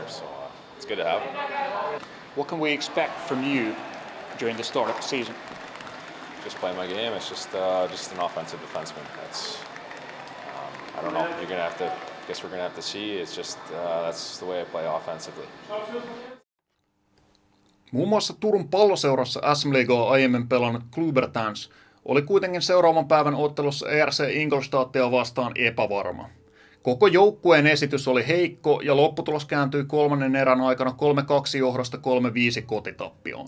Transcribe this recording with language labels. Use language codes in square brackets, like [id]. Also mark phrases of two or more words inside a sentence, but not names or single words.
[en] So it's good to have him. What can we expect from you during the start of the season? Just playing my game. It's just an offensive defenseman. I don't know. Guess we're gonna have to see. It's just that's the way I play offensively. [fi] Muun muassa Turun Palloseurassa SM-liigaa aiemmin pelannut Klubertans oli kuitenkin seuraavan päivän ottelussa ERC Ingolstadtia vastaan epävarma. Koko joukkueen esitys oli heikko ja lopputulos kääntyi kolmannen erän aikana 3-2 johdosta 3-5 kotitappioon.